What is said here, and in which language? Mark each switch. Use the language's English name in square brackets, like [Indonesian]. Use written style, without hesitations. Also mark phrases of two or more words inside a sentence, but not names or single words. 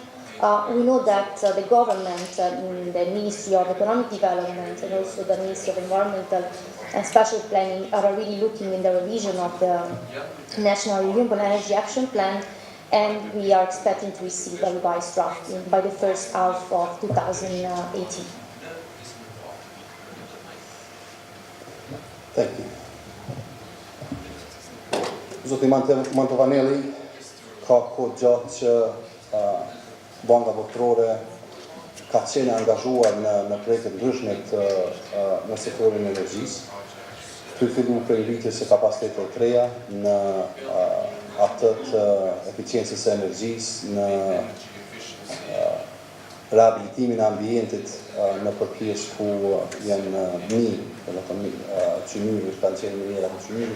[English] We know that the government, the Ministry of Economic Development and also the Ministry of Environmental and Spatial Planning are already looking in the revision of the National Renewable Energy Action Plan, and we are expecting to receive a revised draft by the first half of 2018. Thank you. [Albanian] Zoti Mantovaneli, ka kohë gjatë që Banka Botërore ka qenë angazhuar në projekte ndryshme në sektorin e energjisë. Ky fillu prej ngritjes së kapacitetit të reja në atë të eficiencës së energjisë, në rehabilitimin e ambientit në përpjesë ku janë mirë, qymirë, kanë qenë mirë apo qymirë.